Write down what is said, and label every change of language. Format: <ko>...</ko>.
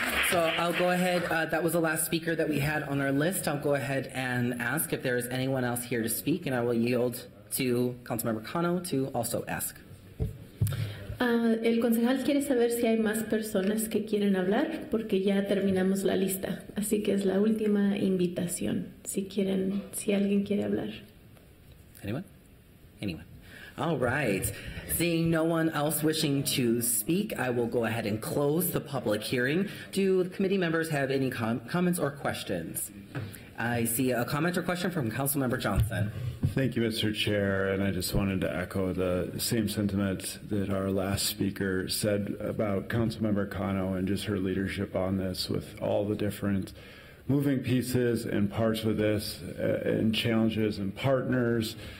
<en>So I'll go ahead, that was the last speaker that we had on our list. I'll go ahead and ask if there is anyone else here to speak, and I will yield to Councilmember Cano to also ask.</en> <es>El concejal quiere saber si hay más personas que quieren hablar, porque ya terminamos la lista. Así que es la última invitación, si alguien quiere hablar.</es> <en>Anyone? Anyone? All right. Seeing no one else wishing to speak, I will go ahead and close the public hearing. Do the committee members have any comments or questions? I see a comment or question from Councilmember Johnson. Thank you, Mr. Chair, and I just wanted to echo the same sentiment that our last speaker said about Councilmember Cano and just her leadership on this, with all the different moving pieces and parts with this and challenges and partners.</en>